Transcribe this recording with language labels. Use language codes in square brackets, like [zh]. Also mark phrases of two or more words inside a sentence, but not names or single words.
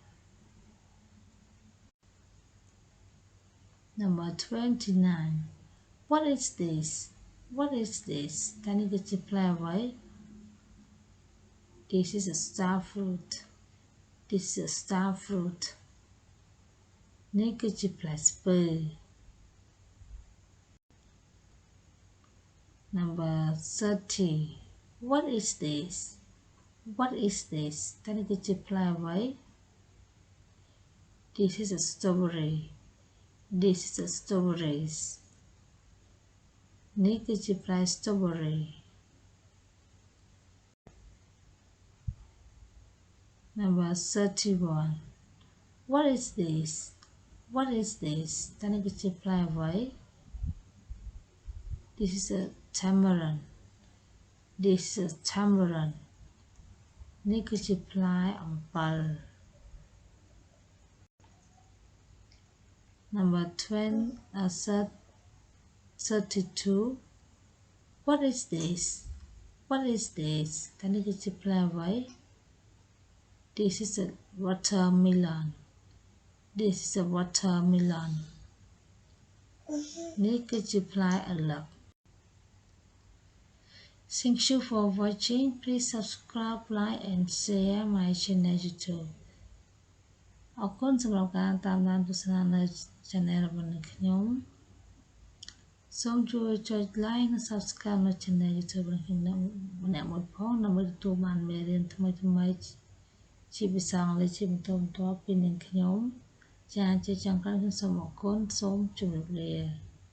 [en] Number 29. What is this? What is this? Tani ka reply với. This is a star fruit. This is a star fruit. [km] នេះគឺជាផ្លែស្ពឺ [en] Number 30 What is this What is this [km] តើនេះគឺជាផ្លែអ្វី [en] This is a strawberry This is a strawberries [km] នេះគឺជាផ្លែ strawberry [en] Number 31 What is this What is this [km] តើនេះគឺជាផ្លែអ្វី [en] This is a tamarind This is a tamarind [km] នេះគឺជាផ្លែអំពិល [en] Number 32 What is this What is this [km] តើនេះគឺជាផ្លែអ្វី [en] This is a watermelon This is a watermelon [km] នេះគឺជាផ្លែឪឡឹក [en] Thank you for watching. Please subscribe, like and share my channel YouTube. [km] អរគុណសម្រាប់ការតាមដានទស្សនានៅ channel របស់ខ្ញុំ សូមជួយចុច like និង subscribe នៅ [en] channel YouTube [km] របស់ខ្ញុំម្នាក់មួយផងដើម្បីទទួលបានមេរៀនថ្មីៗជាភាសាអង់គ្លេសជាបន្តបន្ទាប់ពីនាងខ្ញុំចា៎ជាចុងក្រោយខ្ញុំសូមអរគុណសូមជម្រាបលា